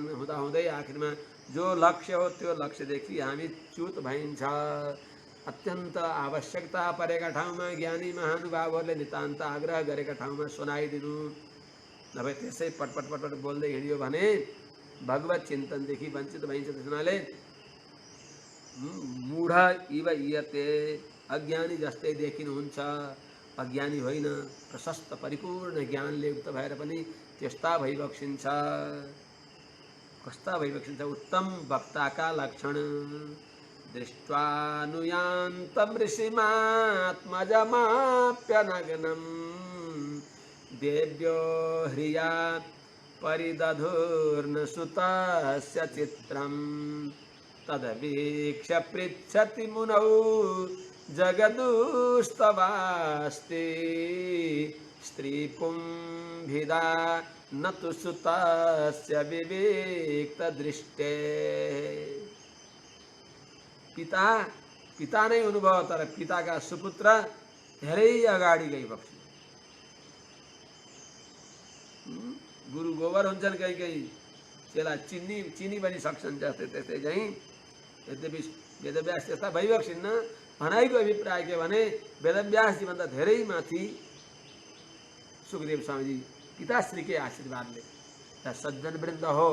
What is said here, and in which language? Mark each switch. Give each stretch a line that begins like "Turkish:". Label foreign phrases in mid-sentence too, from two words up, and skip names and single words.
Nepali: हुँदाहुँदै आखिरमा जो लक्ष्य हो त्यो लक्ष्यदेखि हामी च्युत भइन्छ। अत्यन्त आवश्यकता परेका ठाउँमा ज्ञानी महानुभावहरूले नितान्त आग्रह गरेका ठाउँमा सुनाइदिनु, नभए त्यसै पटपट पटपट बोल्दै हिँडियो भने भगवत चिन्तनदेखि वञ्चित भइन्छ। त्यस हुनाले
Sanskrit: मूढ इव इयते
Nepali: अज्ञानी जस्तै देखिनुहुन्छ, अज्ञानी होइन, प्रशस्त परिपूर्ण ज्ञानले युक्त भएर पनि त्यस्ता भइबक्सिन्छ। कस्ता भइबक्सिन्छ? उत्तम वक्ताका लक्षण दृष्ट्वानुयान्तं
Sanskrit: ऋषिमात्मजमाप्यनग्नं देव्यो ह्रिया परिदधुर्न सुतस्य चित्रं तदवीक्ष्य पृच्छति मुनौ जगदुस्तवास्ति स्त्रीपुंभिदा न तु सुतस्य विवेक्तदृष्टे।
Nepali: पिता नै हुनुभयो तर पिताका सुपुत्र धेरै अगाडि गइबक्सिन्। गुरु गोबर हुन्छन्, कहीँ कहीँ चेला चिनी पनि सक्छन् जस्तै त्यस्तै चाहिँ। यद्यपि वेदव्यास त्यस्ता भइबक्सिन्न। भनाइको अभिप्राय के भने वेदव्यासजीभन्दा धेरै माथि सुखदेव स्वामीजी पिताश्रीकै आशीर्वादले सज्जन वृन्द हो।